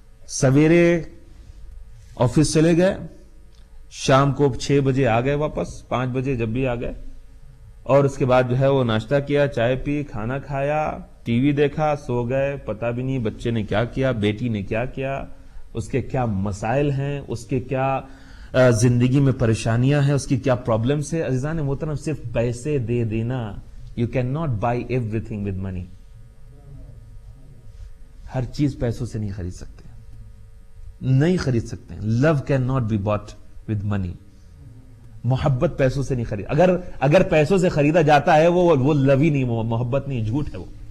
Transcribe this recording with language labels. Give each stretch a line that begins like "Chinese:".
Urdu: سویرے آفس چلے گئے، شام کو 6 بجے آ گئے واپس، 5 بجے جب بھی آ گئے، اور اس کے بعد جو ہے وہ ناشتہ کیا، چائے پی، کھانا کھایا، ٹی وی دیکھا، سو گئے. پتا بھی نہیں بچے نے کیا کیا، بیٹی نے کیا کیا، اس کے کیا مسائل ہیں، اس کے کیا زندگی میں پریشانیاں ہیں، اس کی کیا پرابلمس ہے. عزیزان محترم صرف پیسے دے دینا،
English: You can not buy everything with money.
Urdu: ہر چیز پیسوں سے نہیں خرید سکتے، نہیں خرید سکتے.
English: Love can not be bought with money.
Urdu: محبت پیسوں سے نہیں خرید، اگر پیسوں سے خریدا جاتا ہے وہ لو ہی نہیں، محبت نہیں، جھوٹ ہے وہ.